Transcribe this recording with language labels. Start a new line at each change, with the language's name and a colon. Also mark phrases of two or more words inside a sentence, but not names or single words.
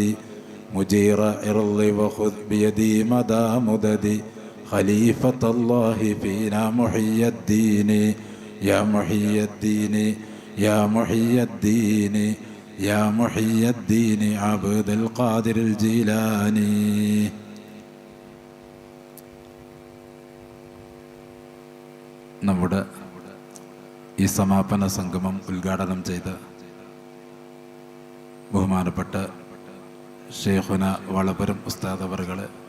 Arabic: مجير عرضي وخذ بيدي مدى مددي خليفة الله فينا محي الدين. يا محي الدين يا محي الدين يا محي الدين عبد القادر الجيلاني.
Malayalam: നമ്മുടെ ഈ സമാപന സംഗമം ഉദ്ഘാടനം ചെയ്ത ബഹുമാനപ്പെട്ട ഷെയ്ഖുന വളപുരം ഉസ്താദ് അവറുകളെ,